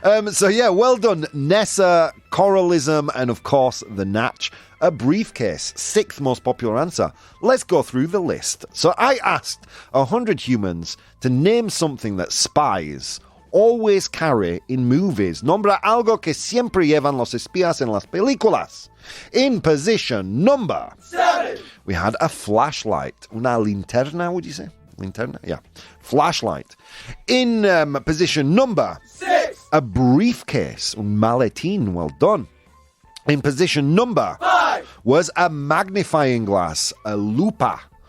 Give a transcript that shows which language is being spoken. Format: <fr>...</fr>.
<en>So yeah, well done, Nessa, Coralism, and of course the Natch. A briefcase, sixth most popular answer. Let's go through the list. So I asked 100 humans to name something that spies always carry in movies.</en> <es>Nombra algo que siempre llevan los espías en las películas.</es> <en>In position number 7, we had a flashlight.</en> <es>Una linterna,</es> <en>would you say? Linterna? Yeah. Flashlight. In position number 6, a briefcase.</en> <es>Un maletín.</es> <en>Well done. In position number 5 was a magnifying glass. A lupa.</en>